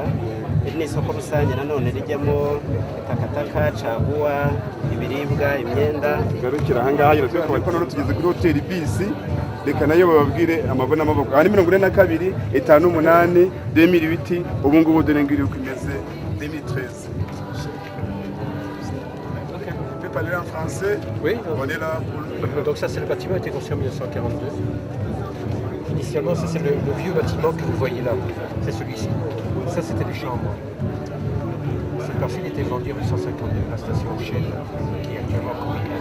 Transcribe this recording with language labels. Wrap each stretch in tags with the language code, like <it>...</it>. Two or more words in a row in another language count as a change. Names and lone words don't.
<rw>Iri ni isoko rusange nanone rijyamo takataka, caguwa, ibiribwa, imyenda. tugarukira ahangaha nyine twakaba ko tugeze kuri hoteli bisi, reka nayo bababwire amabona amaboko. Aha ni 42 58 2008, ubu ngubu dore ngiri uko imeze 2013.</rw> <fr>Parler en français. Oui, on est là pour... donc ça c'est le bâtiment a été construit en 1942. Initialement ça c'est le vieux bâtiment que vous voyez là, c'est celui-ci. Ça c'était les chambres. Cette parcelle était vendue en 1952 à la station Shell qui est actuellement communale.</fr>